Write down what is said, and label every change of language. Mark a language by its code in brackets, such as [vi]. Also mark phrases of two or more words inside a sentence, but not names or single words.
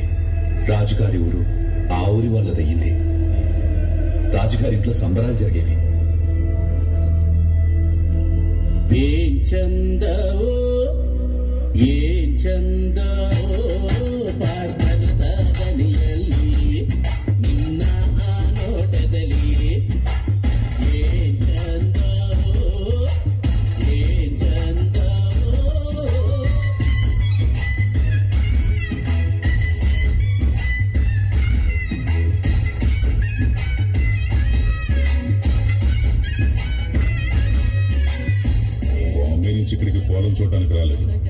[te] రాజుగారి ఊరు ఆ ఊరి వాళ్ళదయ్యింది. రాజుగారి ఇంట్లో సంబరాలు జరిగేవి. [kn] ಏಂ ಚಂದವೋ ಏಂ ಚಂದವೋ ಪಾರ್ಥನ ದಾದನಿಯಲ್ಲಿ ನಿನ್ನ ಆ ನೋಟದಲ್ಲಿ ಏನ್ ಚಂದವೋ ಏನ್ ಚಂದವೋ [te] బాంబే నుంచి ఇక్కడికి పొలం చూడటానికి రాలేదు.